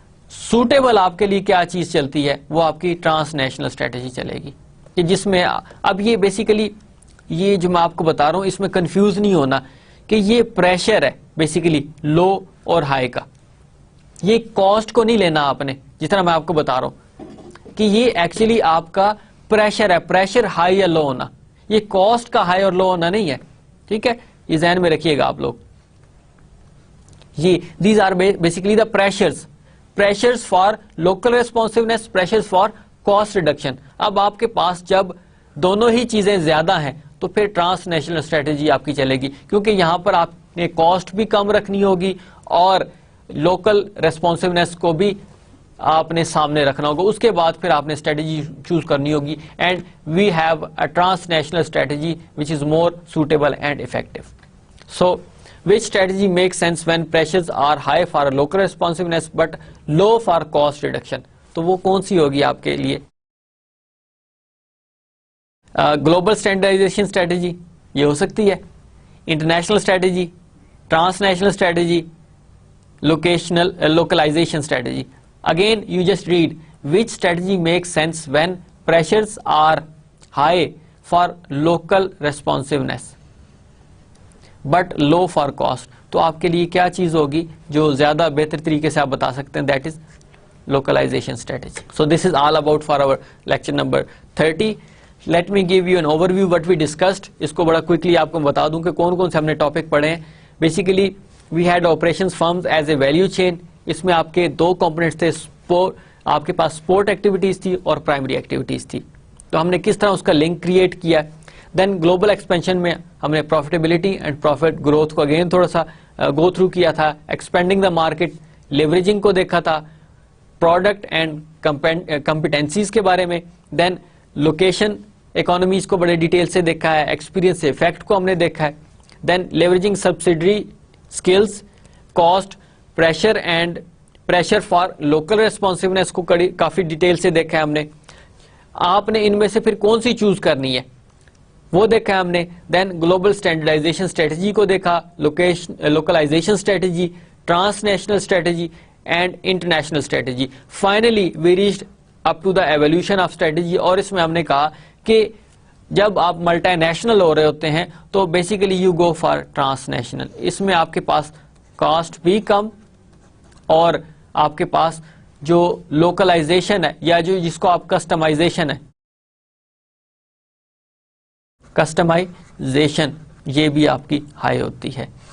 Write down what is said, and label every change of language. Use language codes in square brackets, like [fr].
[ur] Suitable آپ کے لیے کیا چیز چلتی ہے وہ آپ کی ٹرانس نیشنل اسٹریٹجی چلے گی, کہ جس میں اب یہ بیسیکلی یہ جو میں آپ کو بتا رہا ہوں اس میں کنفیوز نہیں ہونا کہ یہ پریشر ہے بیسیکلی لو اور ہائی کا, یہ کاسٹ کو نہیں لینا آپ نے, جس طرح میں آپ کو بتا رہا ہوں کہ یہ ایکچولی آپ کا پریشر ہے, پریشر ہائی یا لو ہونا, یہ کاسٹ کا ہائی اور لو ہونا نہیں ہے, ٹھیک ہے. یہ ذہن میں رکھیے گا آپ لوگ, [en] یہ these are basically the pressures for local responsiveness, pressures for cost reduction. [ur] اب آپ کے پاس جب دونوں ہی چیزیں زیادہ ہیں تو پھر ٹرانس نیشنل اسٹریٹجی آپ کی چلے گی, کیونکہ یہاں پر آپ نے کاسٹ بھی کم رکھنی ہوگی اور لوکل ریسپانسونیس کو بھی آپ نے سامنے رکھنا ہوگا. اس کے بعد پھر آپ نے اسٹریٹجی چوز کرنی ہوگی, [en] And we have a transnational strategy which is more suitable and effective. So which strategy makes sense when pressures are high for local responsiveness but low for cost reduction؟ [ur] تو وہ کون سی ہوگی آپ کے لیے؟ [en] global standardization strategy [ur] یہ ہو سکتی ہے, [en] International strategy, transnational strategy, localization strategy. Again, you just read which strategy makes sense when pressures are high for local responsiveness but low for cost. [ur] تو آپ کے لیے کیا چیز ہوگی جو زیادہ بہتر طریقے سے آپ بتا سکتے ہیں؟ [en] That is localization strategy. So this is all about for our lecture number 30. Let me give you an overview what we discussed. [ur] اس کو بڑا کوئکلی آپ کو بتا دوں کہ کون کون سے ہم نے ٹاپک پڑھے ہیں. [en] Basically we had operations firms as a value chain. [ur] اس میں آپ کے دو کمپوننٹس تھے, آپ کے پاس سپورٹ ایکٹیویٹیز تھی اور پرائمری ایکٹیویٹیز تھی. تو ہم نے کس طرح اس کا لنک کریٹ کیا. دین گلوبل ایکسپینشن میں ہم نے پروفیٹیبلٹی اینڈ پروفٹ گروتھ کو اگین تھوڑا سا گو تھرو کیا تھا. [en] expanding the market, [ur] لیوریجنگ کو دیکھا تھا, پروڈکٹ اینڈ کمپیٹنسیز کے بارے میں. دین لوکیشن اکانومیز کو بڑے ڈیٹیل سے دیکھا ہے, ایکسپیرینس افیکٹ کو ہم نے دیکھا ہے. دین leveraging subsidiary skills, cost, pressure and pressure for local ریسپانسونیس کو کافی ڈیٹیل سے دیکھا ہے ہم نے. آپ نے ان میں سے پھر کون سی چوز کرنی ہے وہ دیکھا ہے ہم نے. [en] then global standardization strategy [ur] کو دیکھا, [en] Localisation strategy, transnational strategy and international strategy. Finally we reached up to the evolution of strategy. [ur] اور اس میں ہم نے کہا کہ جب آپ ملٹی نیشنل ہو رہے ہوتے ہیں تو basically [en] You go for transnational. [ur] اس میں آپ کے پاس کاسٹ بھی کم اور آپ کے پاس جو لوکلائزیشن ہے یا جو جس کو آپ کسٹمائزیشن ہے, کسٹمائزیشن یہ بھی آپ کی ہائی ہوتی ہے.